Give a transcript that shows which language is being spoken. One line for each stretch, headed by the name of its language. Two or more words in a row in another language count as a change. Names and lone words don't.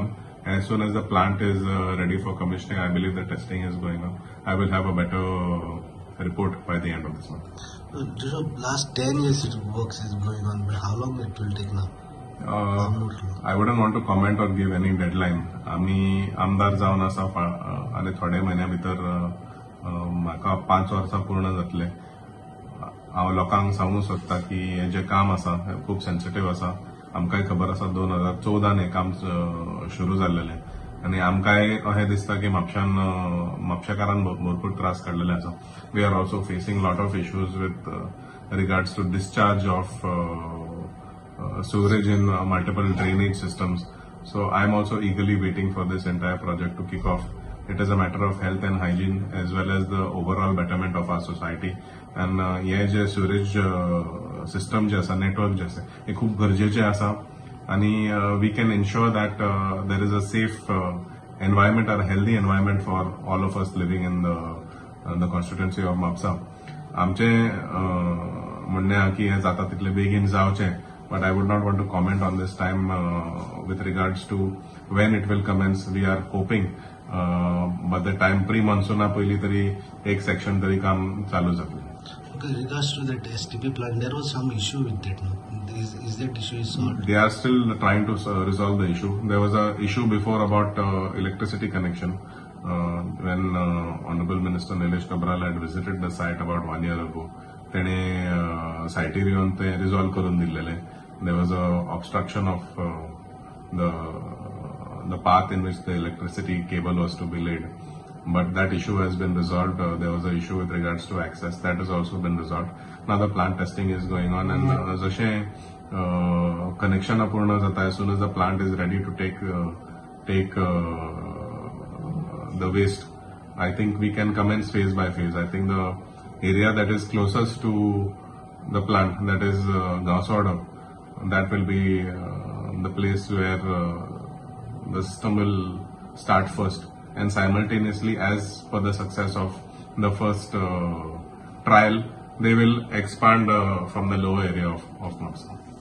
English: As soon as the plant is ready for commissioning, I believe the testing is going on. I will have a better report by the end of this month. Last 10 years work is going on, but how long it will take now? I wouldn't want to comment or give any deadline.
Konkani: आम्ही आमदार जावन आसा आनी थोडे म्हयन्या भितर म्हाका 5 वर्सां पूर्ण जातले. हांव लोकांक सांगूंक सोदता की हे जे काम आसा खूब सेन्सिटीव आसा. आमकांय खबर आसा 2014 हे काम सुरू जाल्लेले आनी आमकांय अशें दिसता की म्हापशेकारांक भरपूर त्रास काडलेले आसा.
English: we are also facing lot of issues with regards to discharge of sewerage in multiple drainage systems. So I am also eagerly waiting for this entire project to kick off. It is a matter of health and hygiene as well as the overall betterment of our society.
Konkani: And हे जे
English: sewerage system
Konkani: जे आसा, network जे आसा, हे खूप गरजेचे आसा.
English: आणि we can ensure that there is a safe environment or a healthy environment for all of us living in the constituency of Mapsa.
Konkani: आमचे म्हणणे हा की हे जाता तितले बेगीन जावचे.
English: But I would not want to comment on this time with regards to when it will commence. We are hoping, but the time pre-monsoon
Konkani: पयली तरी एक section तरी काम चालू जातले.
English: Okay, regards to that STP plant, there was some issue with that. No? Is that issue solved? They are still trying to resolve the issue. There was a issue before about electricity connection when Honorable Minister Nilesh Kabral had visited the site about 1 year ago.
Konkani: तेणे सायटीर येवन ते रिजॉल्व करून दिल्लेले.
English: There was a obstruction of the path in which the electricity cable was to be laid, but that issue has been resolved. There was an issue with regards to access that has also been resolved. Now the plant testing is going on, and
Konkani: जशें connection पूर्ण जाता,
English: as soon as the plant is ready to take the waste, I think we can commence phase by phase. I think the area that is closest to the plant, that is Gaoswada, that will be the place where the system will start first, and simultaneously, as per the success of the first trial, they will expand from the lower area of Mapsa.